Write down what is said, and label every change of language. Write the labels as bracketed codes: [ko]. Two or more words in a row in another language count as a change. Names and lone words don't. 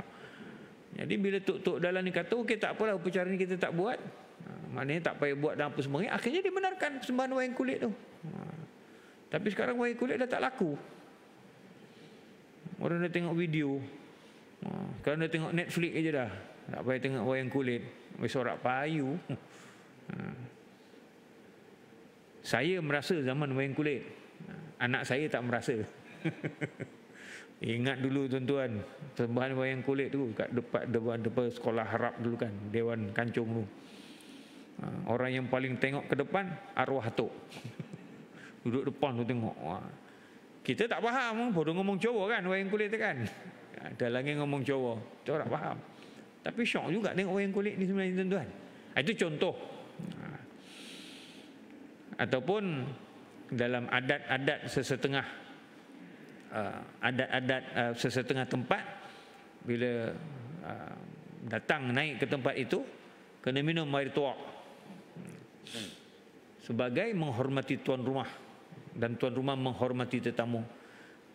[ms] Jadi bila tok-tok dalam ni kata okey tak apalah, upacara ni kita tak buat, maknanya tak payah buat dan apa semua, akhirnya dibenarkan persembahan wayang kulit tu. Tapi sekarang wayang kulit dah tak laku. Orang dah tengok video. Sekarang dah tengok Netflix aja dah. Tak payah tengok wayang kulit. [jv] Wis sorak payu. [ms] Saya merasa zaman wayang kulit. Anak saya tak merasa. Ingat dulu tuan-tuan, persembahan wayang kulit tu kat depan sekolah harap dulu kan, Dewan Kancung tu. Orang yang paling tengok ke depan arwah tok. Duduk depan tu tengok. Kita tak faham, bodoh ngomong Jawa kan wayang kulit tu kan. Ada lagi ngomong Jawa, kita tak faham. Tapi syok juga tengok wayang kulit ni sebenarnya tuan-tuan. Itu contoh. Ataupun dalam adat-adat sesetengah tempat, bila datang naik ke tempat itu kena minum air tuak sebagai menghormati tuan rumah, dan tuan rumah menghormati tetamu.